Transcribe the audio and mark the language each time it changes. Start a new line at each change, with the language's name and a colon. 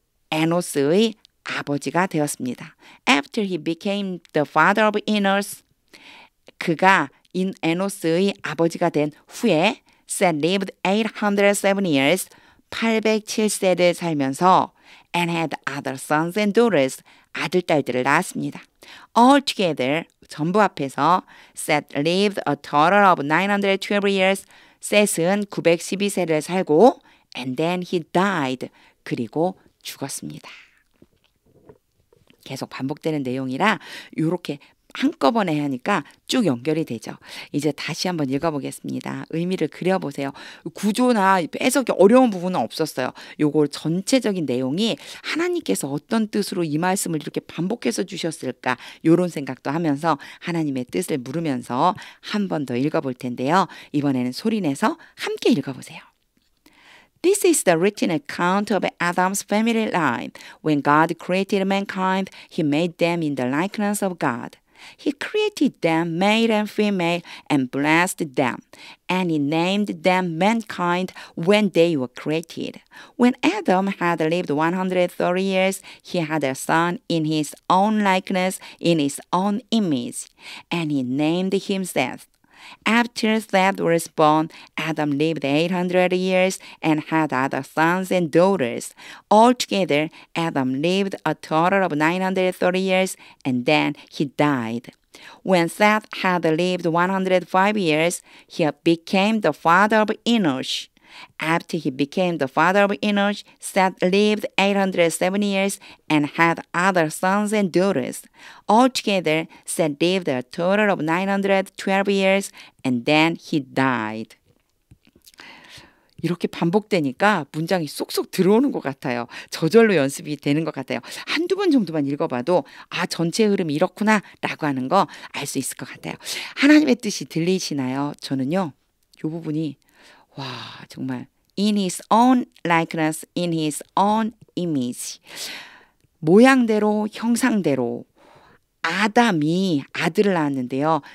Korean: 에노스의 아버지가 되었습니다.
English: After he became the father of Enos,
Korean: 그가 에노스의 아버지가 된 후에
English: Seth lived 807 years,
Korean: 807세를 살면서
English: and had other sons and daughters,
Korean: 아들, 딸들을 낳았습니다.
English: All together,
Korean: 전부 합해서
English: Seth lived a total of 912 years,
Korean: 셋은 912세를 살고
English: and then he died,
Korean: 그리고 죽었습니다. 계속 반복되는 내용이라 이렇게 한꺼번에 하니까 쭉 연결이 되죠. 이제 다시 한번 읽어보겠습니다. 의미를 그려보세요. 구조나 해석이 어려운 부분은 없었어요. 요거 전체적인 내용이 하나님께서 어떤 뜻으로 이 말씀을 이렇게 반복해서 주셨을까 요런 생각도 하면서 하나님의 뜻을 물으면서 한 번 더 읽어볼 텐데요. 이번에는 소리내서 함께 읽어보세요.
English: This is the written account of Adam's family line. When God created mankind, he made them in the likeness of God. He created them male and female and blessed them. And he named them mankind when they were created. When Adam had lived 130 years, he had a son in his own likeness, in his own image. And he named him Seth. After Seth was born, Adam lived 800 years and had other sons and daughters. Altogether, Adam lived a total of 930 years and then he died. When Seth had lived 105 years, he became the father of Enosh. After he became the father of Enosh, Seth lived 870 years and had other sons and daughters. Altogether, Seth lived a total of 912 years and then he died.
Korean: 이렇게 반복되니까 문장이 쏙쏙 들어오는 것 같아요. 저절로 연습이 되는 것 같아요. 한두 번 정도만 읽어봐도 아 전체 흐름이 이렇구나 라고 하는 거 알 수 있을 것 같아요. 하나님의 뜻이 들리시나요? 저는요. 이 부분이 와 정말
English: in his own likeness, in his own image
Korean: 모양대로 형상대로 아담이 아들을 낳았는데요.